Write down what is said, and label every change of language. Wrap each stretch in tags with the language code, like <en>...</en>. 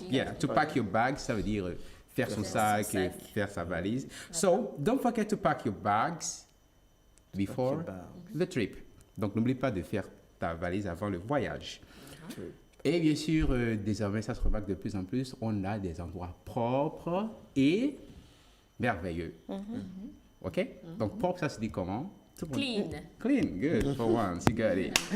<en>Yeah, to pack your bag,</en> <fr>ça veut dire faire son sac, faire sa valise.</fr> <en>So, don't forget to pack your bags before the trip.</en> <fr>Donc, n'oublie pas de faire ta valise avant le voyage. Et bien sûr, désormais, ça se remarque de plus en plus, on a des endroits propres et merveilleux. OK? Donc, propre, ça se dit comment?</fr> <en>Clean. Clean, good. For once, you got it.</en>